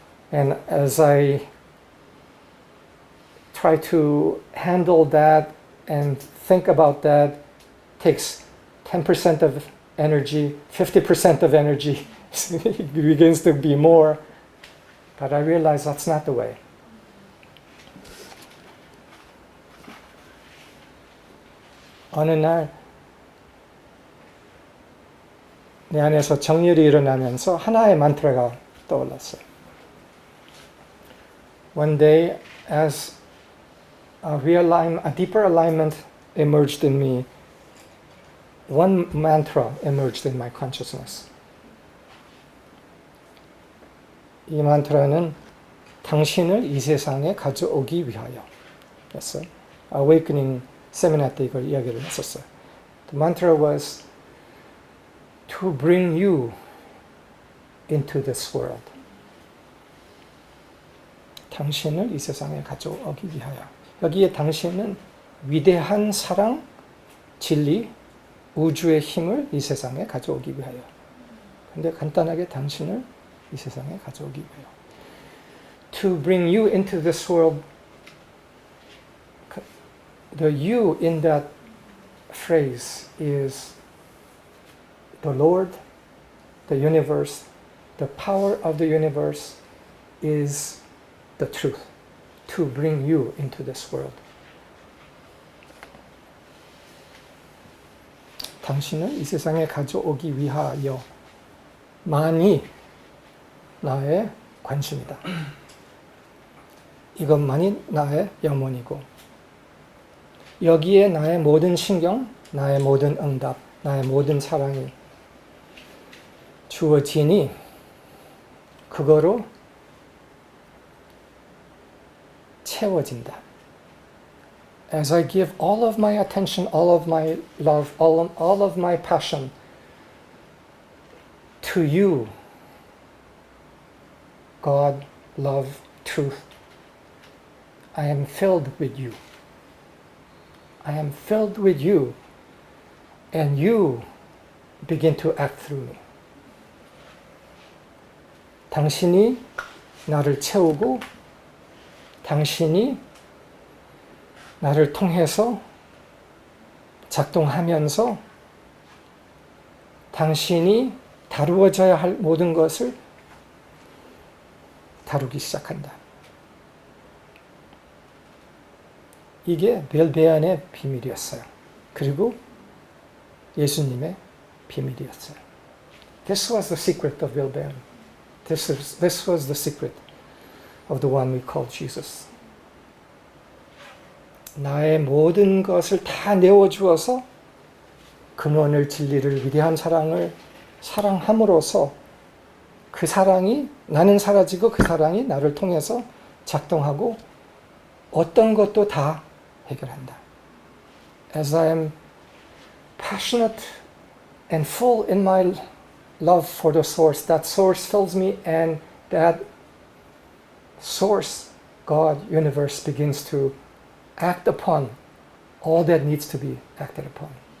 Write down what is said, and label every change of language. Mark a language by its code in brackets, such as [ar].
[en] And as I try to handle that and think about that, takes 10% of energy, 50% of energy, it begins to be more. But I realize that's not the way. [ko] 어느 날 내 안에서 정렬이 일어나면서 하나의 만트라가 떠올랐어요. [en] One day, as a deeper alignment emerged in me, one mantra emerged in my consciousness. [ko] 이 만트라는 당신을 이 세상에 가져오기 위하여 였어요. Awakening 세미나 때 이걸 이야기를 했었어요. [en] The mantra was to bring you into this world. [ko] 당신을 이 세상에 가져오기 위하여. 여기에 당신은 위대한 사랑, 진리, 우주의 힘을 이 세상에 가져오기 위하여. 근데 간단하게 당신을 이 세상에 가져오기 위하여. [en] To bring you into this world. The you in that phrase is the Lord, the universe, the power of the universe is the truth to bring you into this world. [ko] 당신을 이 세상에 가져오기 위하여만이 나의 관심이다. 이것만이 나의 염원이고 여기에 나의 모든 신경, 나의 모든 응답, 나의 모든 사랑이 주어지니 그거로 채워진다. [en] As I give all of my attention, all of my love, all of my passion to you, God, love, truth, I am filled with you. I am filled with you, and you begin to act through me. [ko] 당신이 나를 채우고 당신이 나를 통해서 작동하면서 당신이 다루어져야 할 모든 것을 다루기 시작한다. 이게 벨베안의 비밀이었어요. 그리고 예수님의 비밀이었어요. [en] This was the secret of Bilbean. This was the secret of the one we call Jesus. [ko] 나의 모든 것을 다 내어주어서 근원을 진리를 위대한 사랑을 사랑함으로써 그 사랑이 나는 사라지고 그 사랑이 나를 통해서 작동하고 어떤 것도 다 해결한다. [en] As I am passionate and full in my love for the source, that source fills me and that source, God, universe begins to act upon all that needs to be acted upon.